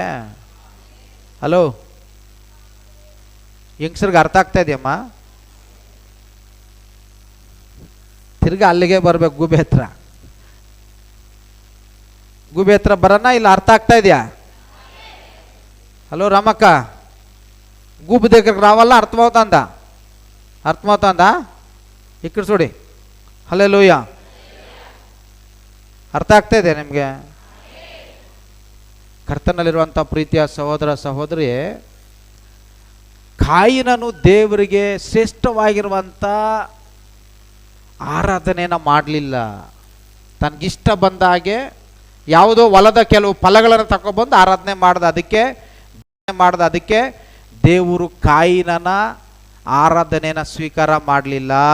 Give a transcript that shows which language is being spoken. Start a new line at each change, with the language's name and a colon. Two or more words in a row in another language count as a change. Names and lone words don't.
Kannada: ಹಲೋ, ಯಂಗ್ಸರ್ಗೆ ಅರ್ಥ ಆಗ್ತಾ ಇದೆಯಮ್ಮ? ತಿರ್ಗಿ ಅಲ್ಲಿಗೆ ಬರ್ಬೇಕು, ಗೂಬೆ ಹತ್ರ ಬರೋಣ. ಇಲ್ಲ ಅರ್ಥ ಆಗ್ತಾ ಇದೆಯಾ? ಹಲೋ ರಾಮಕ್ಕ, ಗೂಬೆ
Telugu: దగ్గరకు రావాలా? అర్థమవుతుందా? ఇక్కడ చూడి. హల్లెలూయా.
Kannada: ಅರ್ಥ ಆಗ್ತಾ ಇದೆ ನಿಮಗೆ? ಕರ್ತನಲ್ಲಿರುವಂಥ ಪ್ರೀತಿಯ ಸಹೋದರ ಸಹೋದರಿ, ಕಾಯಿನನು ದೇವರಿಗೆ ಶ್ರೇಷ್ಠವಾಗಿರುವಂಥ ಆರಾಧನೆಯನ್ನು ಮಾಡಲಿಲ್ಲ. ತನಗಿಷ್ಟ ಬಂದ ಹಾಗೆ ಯಾವುದೋ ಹೊಲದ ಕೆಲವು ಫಲಗಳನ್ನು ತಗೊಬಂದು ಆರಾಧನೆ ಅದಕ್ಕೆ ದೇವರು ಕಾಯಿನನ ಆರಾಧನೆಯನ್ನು ಸ್ವೀಕಾರ ಮಾಡಲಿಲ್ಲ.